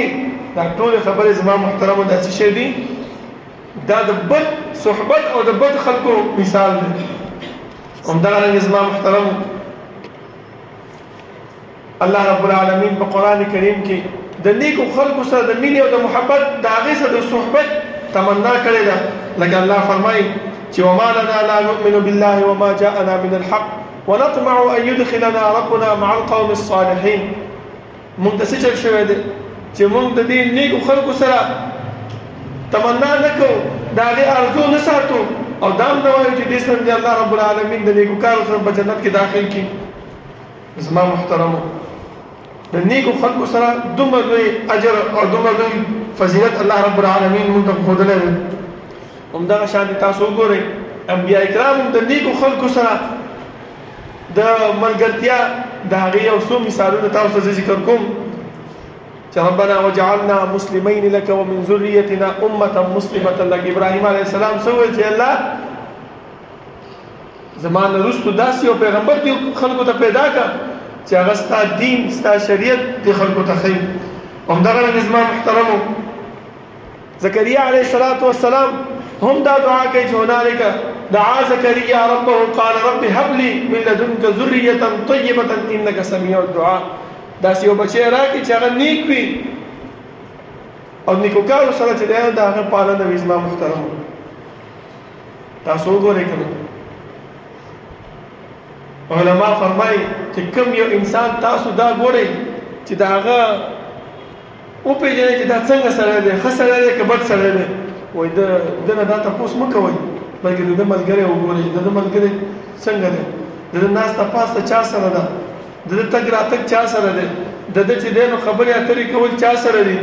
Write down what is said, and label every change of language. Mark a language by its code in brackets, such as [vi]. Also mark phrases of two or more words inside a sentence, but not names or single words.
[ps] دا ټولې خبرې زما محترمو دا څه شی دي؟ دا د بد صحبت او د بد خلکو مثال دی. همدغه رنګې زما محترمو الله رب العالمین په قرآن کریم کې د نیکو خلکو سره د مینې او د محبت د هغې سره د صحبت تمنا کړې ده. لکه الله فرمایي چې [ar] وما لنا لا نؤمن بالله وما جاءنا من الحق ونطمع ان يدخلنا ربنا مع القوم الصالحين. [ps] مونږ ته څه چل شوی دی چې مونږ د دې نیکو خلکو سره تمنا نه کوو، د هغې ارزو نه ساتو، او دا هم نه وایو چې دې سره الله رب العالمین د نیکو کارو سره په جنت کې داخل کړي. زما محترمو د نیکو خلکو سره دومره لوی اجر او دومره لوی فضیلت الله رب العالمین مونږ ته ښودلی دی. همدغه شان تاسو وګورئ انبیا کرام د نیکو خلکو سره د ملګرتیا د هغې یو څو مثالونه تاسو ته زه ذکر کوم چې [ar] ربنا وجعلنا مسلمین لك ومن ذریتنا امة مسلمة لك. [ps] ابراهیم علیه السلام څه وویل چې الله زما نه وروسته داسې یو پیغمبر دې خلکو ته پیدا کړه چې هغه ستا دین ستا شریعت دې خلکو ته ښیي. همدغه رنګې زما محترمو زکریا علیه السلام هم دا دعا کوي چې [ar] هنالک دعا زكريا ربه قال رب هب لي من لدنك ذرية طيبة إنك سميع الدعاء. [ps] داسې یو بچی راکړي چې هغه نیک وي او نیکوکارو سره چې دی د هغه پالنه وي. زما محترمو تاسو وګورئ که نه علما فرمایي چې کوم یو انسان تاسو دا ګورئ چې د هغه وپېژنئ چې دا څنګه سړی دی، ښه سړی دی که بد سړی دی، وایي د نه دا تپوس مه کوئ بلکې د ده ملګری وګورئ چې د ده ملګری څنګه دی، د ده ناسته پاسته چا سره ده، د ده تګ راتګ چا سره دی، د ده چې دی نو خبرې اترې کول چا سره دي.